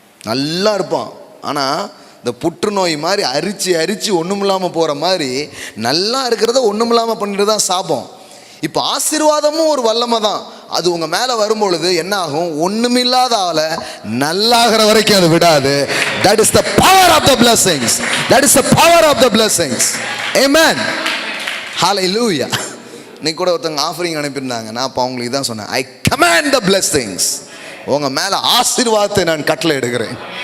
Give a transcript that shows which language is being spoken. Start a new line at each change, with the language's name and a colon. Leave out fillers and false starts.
Tamil: நல்லா இருப்பான், ஆனா இந்த புற்றுநோய் மாதிரி அரிச்சு அரிச்சு ஒண்ணுமில்லாம போற மாதிரி நல்லா இருக்கிறத ஒண்ணுமில்லாம பண்ணிட்டு தான் சாபம். இப்போ ஆசீர்வாதமும் ஒரு வல்லமை தான். அது உங்க மேல வரும்பொழுது என்ன ஆகும்? ஒண்ணுமில்லாத ஆளை நல்லாகிற வரைக்கும் அது விடாது.
English: That is the power of the blessings. That is the power of the blessings. Amen. Hallelujah.
Tamil: இன்னைக்கு கூட ஒருத்தங்க ஆஃபரிங் அனுப்பியிருந்தாங்க. நான் அப்போ அவங்களுக்கு தான் சொன்னேன்,
English: I command the blessings.
Tamil: உங்க மேல ஆசீர்வாதத்தை நான் கட்டளை எடுக்கிறேன்.